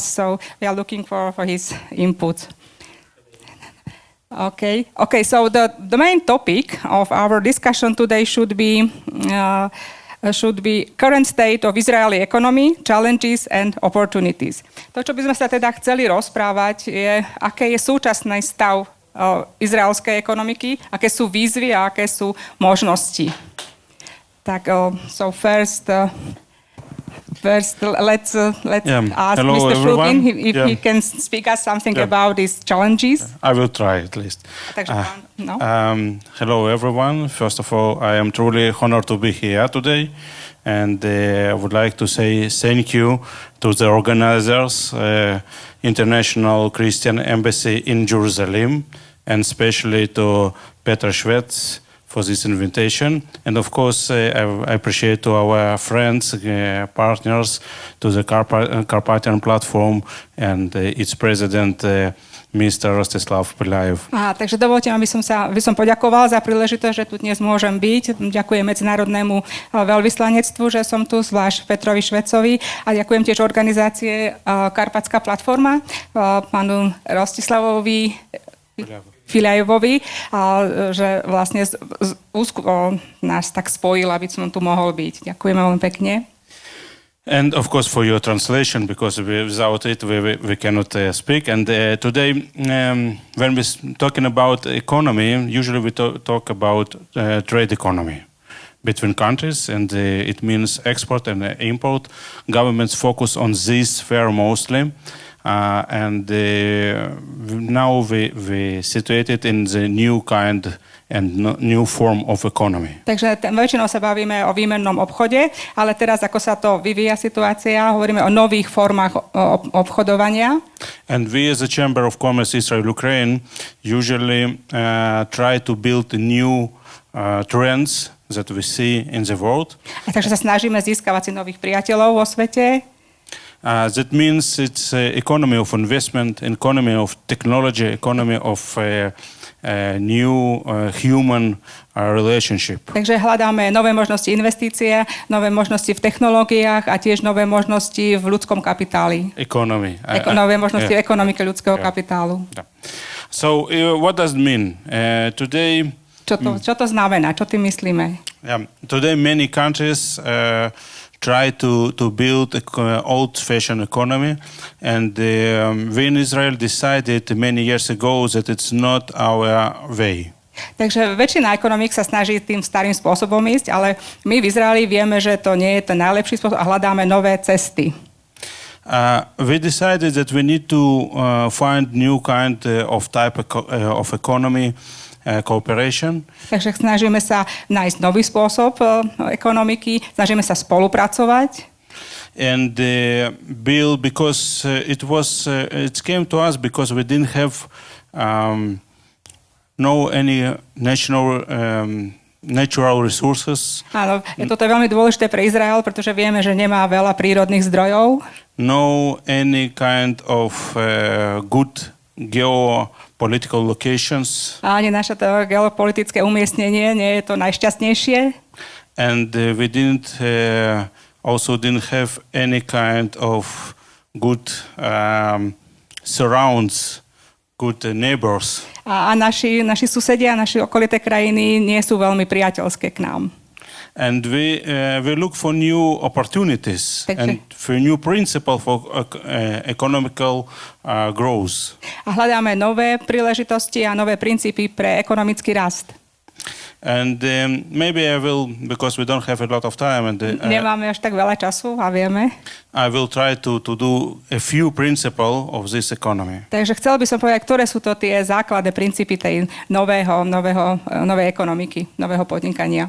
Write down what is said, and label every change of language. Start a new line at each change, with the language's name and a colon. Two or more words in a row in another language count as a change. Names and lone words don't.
English: So we are looking for his input. Okay. So the main topic of our discussion today should be current state of Israeli economy, challenges and opportunities.
Slovak: To, čo by sme sa teda chceli rozprávať, je, aké je súčasný stav izraelskej ekonomiky, aké sú výzvy a aké sú možnosti. Tak,
English: so first, let's ask Hello, Mr. Shulgin if he Yeah. can speak us something about these challenges. I will try at least. Hello, everyone. First of all, I am truly honored to be here today. And I would like to say thank you to the organizers, International Christian Embassy in Jerusalem, and especially to Peter Schwetz for this invitation. And of course, I appreciate to our friends, partners, to the Carpathian platform and its president, Mr. Rostislav Pilajev.
Slovak: Takže dovolte, aby som poďakoval za príležitosť, že tu dnes môžem byť. Ďakujem Medzinárodnému veľvyslanectvu, že som tu, zvlášť Petrovi Švecovi, a ďakujem tiež organizácie Karpatská platforma, pánu Rostislavovi Filajevovi, že vlastne nás tak spojil, aby som tu mohol byť. Ďakujeme veľmi pekne.
English: And of course for your translation, because without it we cannot speak. And today, when we're talking about economy, usually we talk about trade economy, between countries, and it means export and import. Governments focus on this sphere mostly, and now we situated in the new kind and new form of economy.
Slovak: Takže väčšinou sa bavíme o výmennom obchode, ale teraz, ako sa to vyvíja situácia, hovoríme o nových formách obchodovania.
English: And we as a Chamber of Commerce Israel-Ukraine usually try to build new trends that we see in the world.
Slovak: A takže sa snažíme získavať si nových priateľov vo svete.
English: That means it's economy of investment, economy of technology, economy of new human relationship.
Slovak: Takže hľadáme nové možnosti investície, nové možnosti v technológiách a tiež nové možnosti v ľudskom kapitáli.
English: Economy.
Slovak: Nové možnosti v ekonomike ľudského kapitálu.
English: So what does it mean? Today...
Slovak: Čo to znamená? Čo tým myslíme?
English: Today many countries try to build an old-fashioned economy, and we in Israel decided many years ago that it's not our way.
Slovak: Takže väčšina ekonomík sa snaží tým starým spôsobom ísť, ale my v Izraeli vieme, že to nie je ten najlepší spôsob a hľadáme nové cesty.
English: We decided that we need to find new kind of type of economy, cooperation.
Slovak: Takže snažíme sa nájsť nový spôsob ekonomiky, snažíme sa spolupracovať.
English: And build, because it came to us because we didn't have any natural resources.
Slovak: Áno, toto je veľmi dôležité pre Izrael, pretože vieme, že nemá veľa prírodných zdrojov.
English: No any kind of good geopolitical locations.
Slovak: A ani naše to geopolitické umiestnenie nie je to najšťastnejšie.
English: And we didn't have any kind of good surrounds, good neighbors.
Slovak: A naši susedia, naši okolité krajiny nie sú veľmi priateľské k nám.
English: And we look for new opportunities and for new principles for economical growth.
Slovak: A hľadáme nové príležitosti a nové princípy pre ekonomický rast.
English: And maybe I will, because we don't have a lot of time, and
Slovak: nemáme až tak veľa času a vieme.
English: I will try to do a few principles of this economy.
Slovak: Takže chcel by som povedať, ktoré sú to tie základné princípy tej novej ekonomiky, nového podnikania.